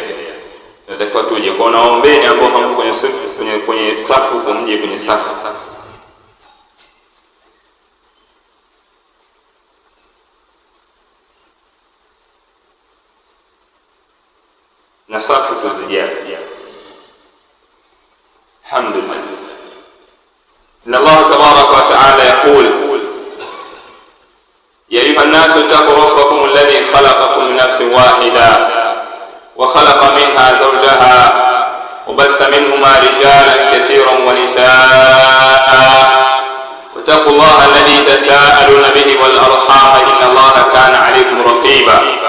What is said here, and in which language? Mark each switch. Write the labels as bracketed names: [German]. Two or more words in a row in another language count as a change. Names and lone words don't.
[Swahili] Tunatakiwa tuje kwa naombeni ambao hamko kwenye safu, mje kwenye safu. Na safu tuzijaze. Alhamdulillah. [Arabic] إن الله تبارك وتعالى يقول: يا أيها الناس اتقوا ربكم الذي خلقكم من نفس واحدة وخلق منها زوجها وبث منهما رجالا كثيرا ونساء، واتقوا الله الذي تساءلون به والأرحام إن الله كان عليكم رقيبا.